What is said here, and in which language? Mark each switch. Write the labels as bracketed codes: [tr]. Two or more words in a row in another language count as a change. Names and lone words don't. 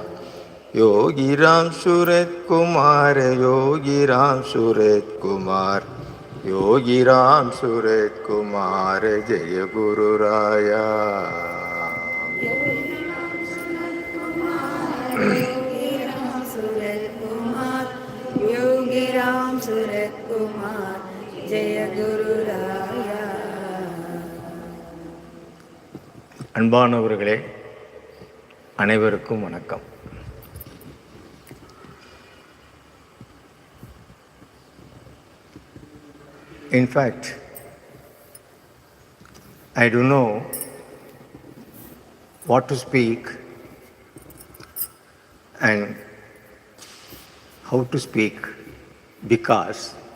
[sa] Yogi Ram Surat Kumar, Yogi Ram Surat Kumar, Yogi Ram Surat Kumar, जय गुरु राया. Yogi Ram Surat Kumar, जय गुरु राया. [ta] அன்பானவர்களே, அனைவருக்கும் வணக்கம். [en] In fact, I don't know what to speak and how to speak because